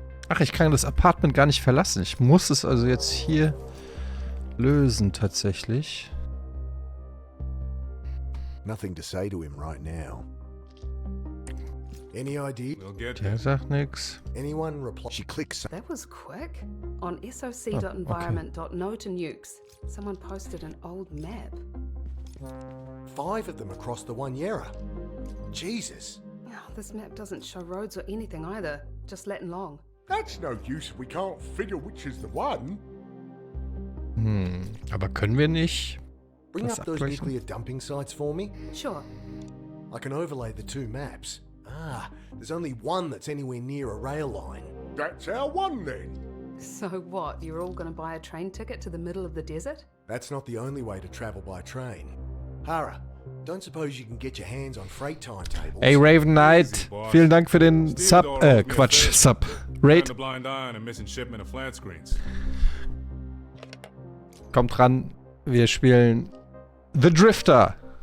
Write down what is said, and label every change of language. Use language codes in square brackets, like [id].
[de] Ach, ich kann das Apartment gar nicht verlassen. Ich muss es also jetzt hier lösen, tatsächlich. [en] Nothing to say to him right now. Any idea? We'll get [de] Der sagt nix. [en] Anyone reply? She clicks. That was quick. On soc.environment.no to nukes, someone posted an old map. 5 of them across the One-Yera. Jesus. Oh, this map doesn't show roads or anything either. Just Latin long. That's no use if we can't figure which is the one. [de] Aber können wir nicht [en] Bring [de] das [en] up those [de] abgleichen? [en] nuclear dumping sites for me. Sure. I can overlay the 2 maps. Ah, there's only one that's anywhere near a rail line. That's our one then. So what? You're all going to buy a train ticket to the middle of the desert? That's not the only way to travel by train. Hara, don't suppose you can get your hands on freight timetables? [de] Ey, Raven Knight, vielen Dank für den Sub, Quatsch, Sub. Raid. [en] A blind eye and a missing shipment of flat screens. [de] Kommt ran, wir spielen The Drifter.